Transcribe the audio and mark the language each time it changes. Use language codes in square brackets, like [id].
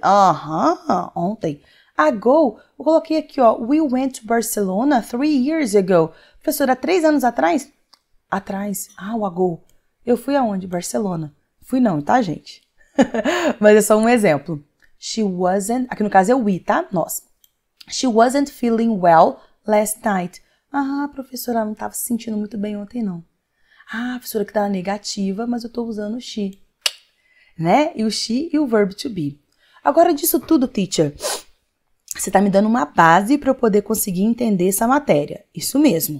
[pt] Aham, ontem. Ago, eu coloquei aqui, ó, [en] we went to Barcelona 3 years ago. [pt] Professora, 3 anos atrás? Atrás. O ago. Eu fui aonde? Barcelona. Fui não, tá, gente? Mas é só um exemplo. She wasn't, aqui no caso é we, tá? Nós. [en] She wasn't feeling well last night. [pt] Professora, ela não estava se sentindo muito bem ontem, não. Professora, que tá na negativa, mas eu tô usando o she. Né? E o she e o verb to be. Agora, disso tudo, teacher, você tá me dando uma base para eu poder conseguir entender essa matéria. Isso mesmo.